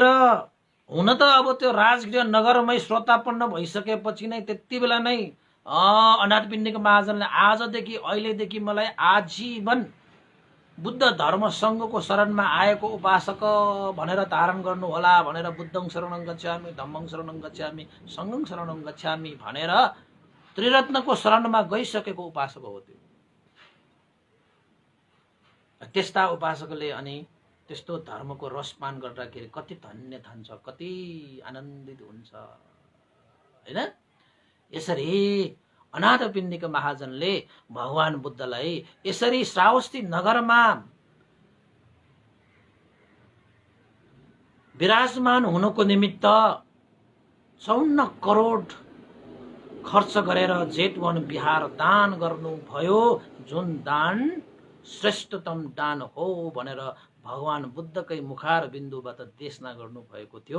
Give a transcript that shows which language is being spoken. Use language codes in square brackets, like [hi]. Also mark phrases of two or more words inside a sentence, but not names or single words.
[ne] हुन त अब त्यो राजगृह नगरमै श्रोतापन्न भइसकेपछि नै त्यति बेला नै अनाथ पिण्डिका महाजनले आजदेखि अहिलेदेखि मलाई आजीवन बुद्ध धर्म सङ्घको शरणमा आएको उपासक भनेर धारण गर्नु होला भनेर [pi] बुद्धं शरणं गच्छामि, धम्मं शरणं गच्छामि, सङ्घं शरणं गच्छामि [ne] भनेर त्रिरत्नको शरणमा गइसकेको उपासक हो त्यो। त्यस्ता उपासकले अनि त्यस्तो धर्मको रसपान गर्दाखेरि कति धन्य ठान्छ, कति आनन्दित हुन्छ हैन। यसरी अनाथ पिण्डिका महाजनले भगवान बुद्धलाई यसरी श्रावस्ती नगरमा विराजमान हुनको निमित्त 54 करोड खर्च गरेर जेतवन बिहार दान गर्नु भयो, जुन दान श्रेष्ठतम दान हो भनेर भगवान बुद्धकै मुखार बिन्दुबाट देशना गर्नु भएको थियो।